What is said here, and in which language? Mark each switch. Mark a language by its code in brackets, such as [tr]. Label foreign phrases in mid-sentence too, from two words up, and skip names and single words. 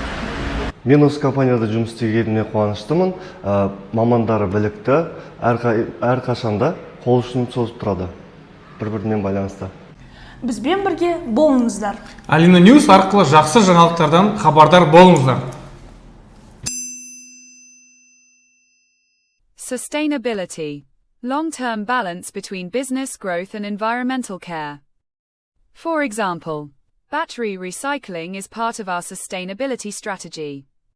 [kk] Мен осы компанияда жұмыс істегеніме қуаныштымын. Мамандары білікті, әрқашанда қол ұшын созып тұрады. Бір-бірінен байланысты. Бізбен бірге болыңыздар. Alina News арқылы жақсы жаңалықтардан хабардар болыңыздар. [en] Sustainability. Long-term balance between business growth and environmental care. For example, battery recycling is part of our sustainability strategy.